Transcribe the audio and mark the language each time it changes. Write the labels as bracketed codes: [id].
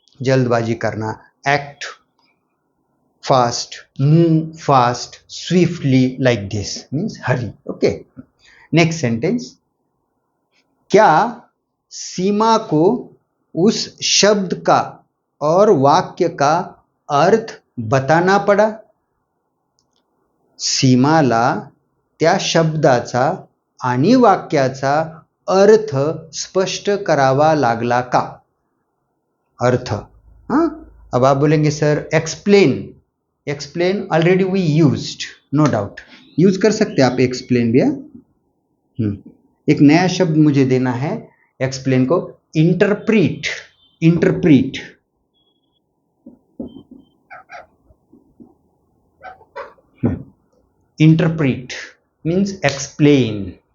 [en] जल्दबाजी करना, act fast, move fast, swiftly, like this means hurry. Okay, next sentence. [hi] क्या सीमा को उस शब्द का और वाक्य का अर्थ बताना पड़ा? [mr] सीमाला त्या शब्दाचा आणि वाक्याचा अर्थ स्पष्ट करावा लागला का? अर्थ. [hi] हाँ, अब आप बोलेंगे sir explain. [en] explain already we used, no doubt, [hi] use कर सकते आप एक्सप्लेन भी. एक नया शब्द मुझे देना है एक्सप्लेन को, interpret. [en] Interpret, interpret means explain.